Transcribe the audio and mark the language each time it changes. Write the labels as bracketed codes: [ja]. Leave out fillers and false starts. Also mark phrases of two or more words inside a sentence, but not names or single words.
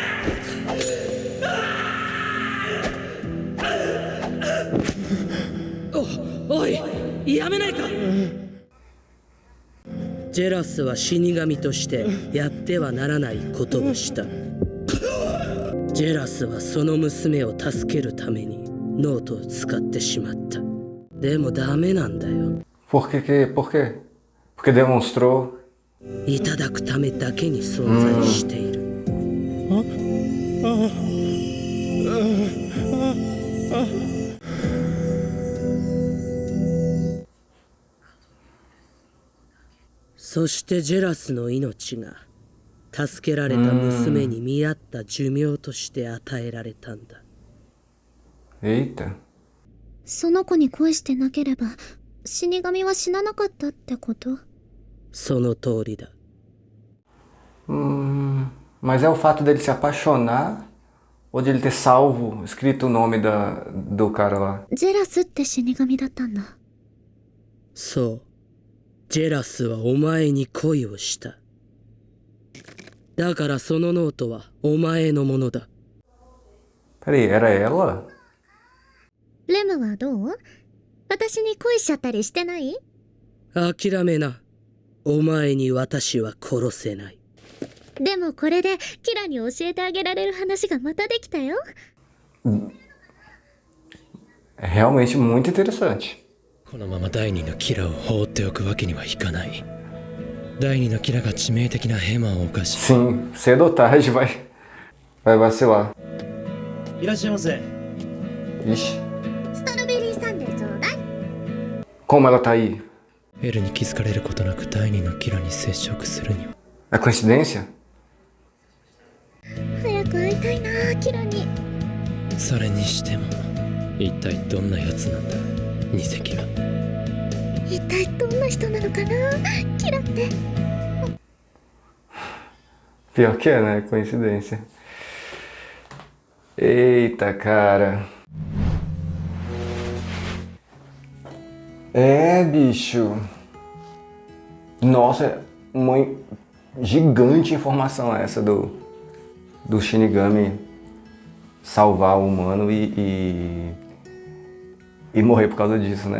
[ja] おいやめないか。ジェラスは死神としてやってはならないことをした。ジェラスはその娘を助けるためにノートを使ってしまった。でもダメなんだよ。 [pt] Por quê? Por quê? Porque demonstrou. [ja] いただくためだけに存在している。そしてジェラスの命が助けられた娘に見合った寿命として与えられたんだ。 [pt] Eita. [ja] その子に恋してなければ死神は死ななかったってこと？その通りだ。 [pt] Mas é o fato dele se apaixonar ou de ele ter salvo, escrito o nome do cara lá? [ja] ジェラスって死神だったんだ。そう。ジェラスはお前に恋をした。だからそのノートはお前のものだ。 [pt] Peraí, era ela? [ja] レムはどう？私に恋しちゃったりしてない？諦めな。お前に私は殺せない。でもこれでキラに教えてあげられる話がまたできたよ。 [pt] É realmente muito interessante. [ja] このまま第二のキラを放っておくわけにはいかない。第二のキラが致命的なヘマを犯し [pt] Sim, cedo ou tarde vai vacilar. [ja] いらっしゃいませ。 [pt] Ixi, [ja] ストロベリーサンデーちょうだい。 [pt] como ela tá aí? [ja] エルに気づかれることなく第二のキラに接触するには [pt] É coincidência? [ja] 早く会いたいなキラに。それにしても一体どんなやつなんだニセキラ。一体どんな人なのかなキラって。 [pt] Pior que é, né? Coincidência. Eita, cara. É, bicho. Nossa, uma gigante informação essa do Shinigami salvar o humano e morrer por causa disso, né?